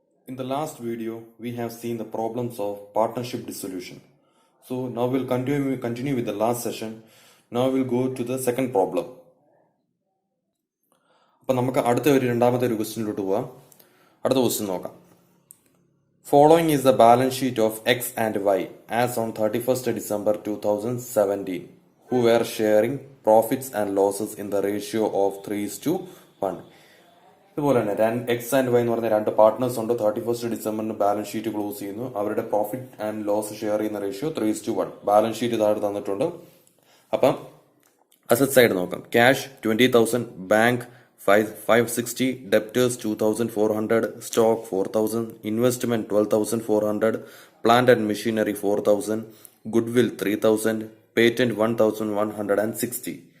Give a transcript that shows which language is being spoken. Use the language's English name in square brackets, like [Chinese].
[English] In the last video, we have seen the problems of partnership dissolution. So now we'll continue with the last session. Now we'll go to the second problem. [Malayalam] അപ്പം നമുക്ക് രണ്ടാമത്തെ ഒരു ക്വസ്റ്റ്യനിലോട്ട് പോവാം. അടുത്ത question നോക്കാം. [English] Following is the balance sheet of X and Y as on 31st December 2017, who were sharing profits and losses in the ratio of 3:1. [Malayalam] ഇതുപോലെ തന്നെ X and Y എന്ന് പറഞ്ഞ രണ്ട് പാർട്ട്നേഴ്സ് ഉണ്ട്. 31st ഡിസംബറിന് ബാലൻസ് ഷീറ്റ് ക്ലോസ് ചെയ്യുന്നു. അവരുടെ profit and loss share ചെയ്യുന്ന ratio 3:1. Balance sheet താഴെ തന്നിട്ടുണ്ട്. അപ്പം അസറ്റ് സൈഡ് നോക്കാം. Cash 20,000, bank 560, debtors 2,400, stock 4,000, investment 12,400, plant and machinery 4,000, goodwill 3,000, patent 1,160.